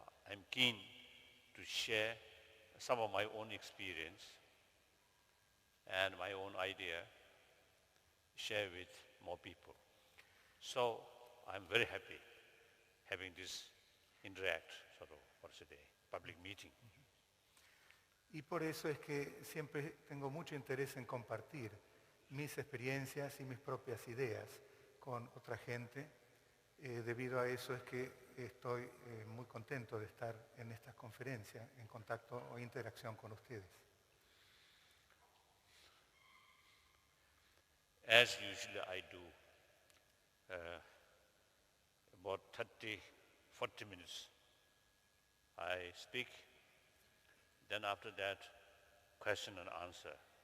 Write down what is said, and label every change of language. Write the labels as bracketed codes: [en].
[en] I'm keen to share some of my own experience and my own idea, share with more people. So I'm very happy having this interact public meeting. [es] Y por eso es que siempre tengo mucho interés en compartir mis experiencias y mis propias ideas con otra gente. Debido a eso es que estoy muy contento de estar en estas conferencias, en contacto o interacción con ustedes. [en] As usually I do, about 40 minutes I speak, then after that question and answer.